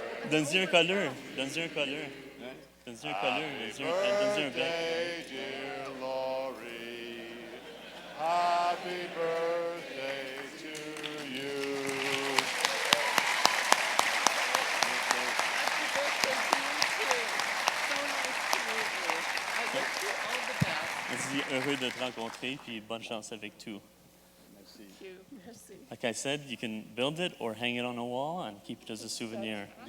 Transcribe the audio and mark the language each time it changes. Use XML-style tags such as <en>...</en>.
<fr>Donne-y un colleur. Donne-y un colleur. Donne-y un colleur. Donne-y un bec.</fr> <en>Birthday, dear Laurie. Happy birthday to you. Happy birthday to you too. So nice to meet you. I wish you all the best.</en> <fr>On dit heureux de te rencontrer, puis bonne chance avec tout.</fr> <en>Thank you.</en> <fr>Merci.</fr> <en>Like I said, you can build it or hang it on a wall and keep it as a souvenir.</en>